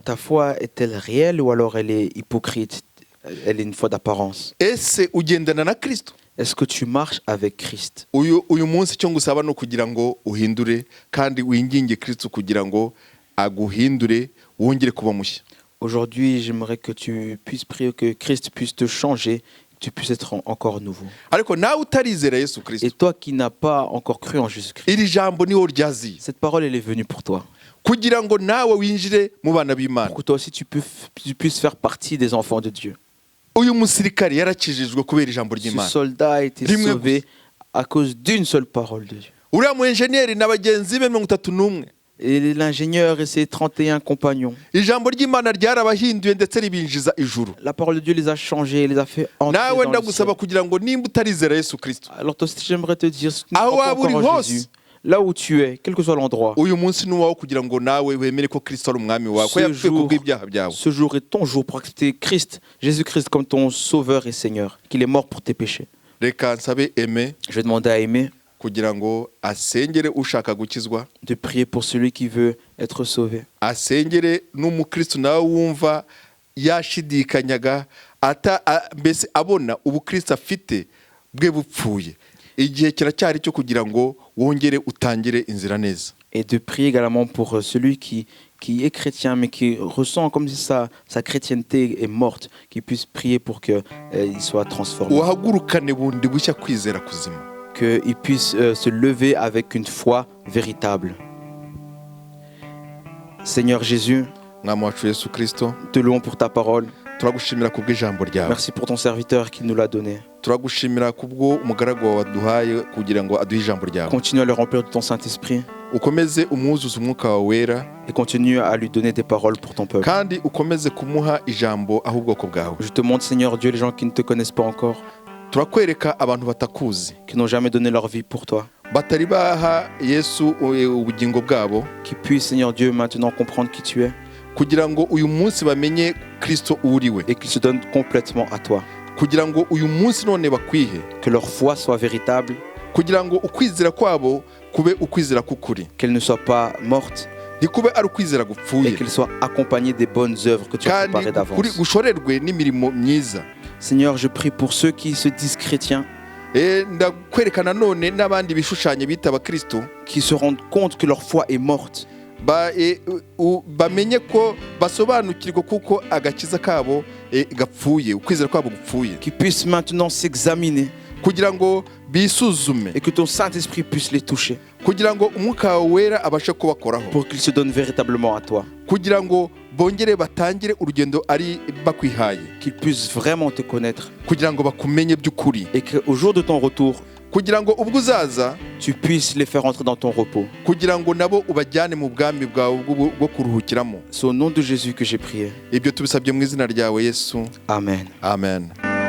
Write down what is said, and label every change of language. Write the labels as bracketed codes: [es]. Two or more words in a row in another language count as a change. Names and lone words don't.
[fr] ta foi est-elle réelle ou alors elle est hypocrite? Elle est une foi d'apparence. [rw] Ese ugendana na Kristo? [fr] Est-ce que tu marches avec Christ? [rw] uyu munsi cyo ngusaba no kugira ngo uhindure kandi winginge Kristo kugira ngo aguhindure wongere kuba mushya. [fr] Aujourd'hui, j'aimerais que tu puisses prier que Christ puisse te changer, que tu puisses être encore nouveau. [rw] Ariko nawe utarizera Yesu [fr] Et [rw] Kristo, [fr] toi qui n'as pas encore cru en Jésus-Christ, [rw] iri jambo niho ryaziye [fr] cette parole, elle est venue pour toi. [rw] kugira ngo nawe winjire mu bana b'Imana. [fr] Pour que toi aussi tu puisses faire partie des enfants de Dieu. [rw] Uyu musirikare yarakijijwe kubera ijambo [fr] Ce [rw] ry'Imana. [fr] soldat a été [rw] Rimwe [fr] sauvé à cause d'une seule parole de Dieu. [rw] Uriya mu enjeniyeri na bagenzi be 31. [fr] Et l'ingénieur et ses 31 compagnons, [rw] Ijambo ry'Imana ryarabahinduye ndetse ribinjiza ijuru. [fr] la parole de Dieu les a changés, les a fait entrer [rw] Nawe [fr] dans le ciel. [rw] ndagusaba kugira ngo nimba utarizera Yesu Kristo, [fr] Alors toi aussi, j'aimerais te dire, si tu ne Ah crois pas ouais, encore en Boris. Jésus, là où tu es, quel que soit l'endroit, [rw] uyu munsi ni uwawe kugira ngo nawe wemere ko Kristo ari umwami wawe, ko [fr] Ce [rw] yapfuye [fr] jour- [rw] kubw'ibyaha byawe. [fr] ce jour est ton jour pour accepter Christ, Jésus-Christ comme ton sauveur et Seigneur, qu'il est mort pour tes péchés. [rw] Reka nsabe Aime [fr] Je vais demander à Aimé [rw] kugira ngo asengere ushaka gukizwa, [fr] de prier pour celui qui veut être sauvé. [rw] asengere n'umukristo nawe wumva yashidikanyaga mbese abona ubukristo afite bwe bupfuye. Igihe kiracyari cyo kugira ngo wongere utangire inzira neza. [fr] Et de prier également pour celui qui est chrétien mais qui ressent comme si sa chrétienté est morte, qu'il puisse prier pour qu'il soit transformé, [rw] Uhagurukane bundi bushya kwizera kuzima. [fr] qu'il puisse se lever avec une foi véritable. Seigneur Jésus, [rw] Mwami wacu Yesu Kristo, [fr] te louons pour ta parole. [rw] turagushimira kubw'ijambo ryawe. [fr] Merci pour ton serviteur qui nous l'a donné. [rw] Turagushimira kubwo umugaragu wawe waduhaye kugira ngo aduhe ijambo ryawe. [fr] Continue à le remplir de ton Saint-Esprit [rw] Ukomeze umwuzuza umwuka wawe wera [fr] et continue à lui donner des paroles pour ton peuple. [rw] kandi ukomeze kumuha ijambo aho ubwoko bwawe. [fr] Je te montre, Seigneur Dieu, les gens qui ne te connaissent pas encore, [rw] Turakwereka abantu batakuzi, [fr] qui n'ont jamais donné leur vie pour toi, [rw] batari baha Yesu ubugingo bwabo, [fr] qui puissent, Seigneur Dieu, maintenant comprendre qui tu es [rw] kugira ngo uyu munsi bamenye Kristo uriwe, [fr] et qu'ils se donnent complètement à toi. [rw] kugira ngo uyu munsi none bakwihe, [fr] Que leur foi soit véritable, [rw] kugira ngo ukwizera kwabo kube ukwizera k'ukuri, [fr] qu'elle ne soit pas morte [rw] ntikube ari ukwizera [fr] et [rw] gupfuye, [fr] qu'elle soit accompagnée des bonnes œuvres que tu as [rw] kandi [fr] préparées [rw] ukuri [fr] d'avance. [rw] gushorerwe n'imirimo myiza. [fr] Seigneur, je prie pour ceux qui se disent chrétiens, [rw] Ndakwereka nanone n'abandi bishushanya bita abakristo [fr] qui se rendent compte que leur foi est morte, [rw] bamenye ko basobanukirwa kuko agakiza kabo gapfuye, ukwizera kwabo gupfuye, [fr] qu'ils puissent maintenant s'examiner [rw] kugira ngo bisuzume, [fr] et que ton Saint-Esprit puisse les toucher [rw] kugira ngo umwuka wawe wera abashe kubakoraho, [fr] pour qu'ils se donnent véritablement à toi, [rw] kugira ngo bongere batangire urugendo ari bakwihaye, [fr] qu'ils puissent vraiment te connaître [rw] kugira ngo bakumenye by'ukuri, [fr] et qu'au jour de ton retour, [rw] kugira ngo ubwo uzaza [fr] tu puisses les faire entrer dans ton repos. [rw] kugira ngo nabo ubajyane mu bwami bwawe bwo kuruhukiramo. [fr] C'est au nom de Jésus que j'ai prié. [rw] Ibyo tubisabye mu izina ryawe Yesu, [fr] Amen. [rw] amen.